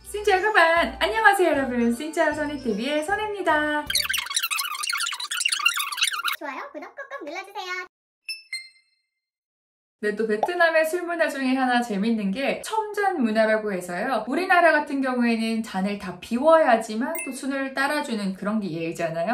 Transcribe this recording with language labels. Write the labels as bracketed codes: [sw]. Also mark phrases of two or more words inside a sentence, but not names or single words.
[vi] Xin chào các bạn! [ko] 안녕하세요 여러분! [vi] Xin chào [ko] 선희TV의 선혜입니다. 좋아요, 구독 꾹꾹 눌러주세요. 네, 또 베트남의 술 문화 중에 하나 재밌는 게 첨잔 문화라고 해서요. 우리나라 같은 경우에는 잔을 다 비워야지만 또 술을 따라주는 그런 게 예의잖아요.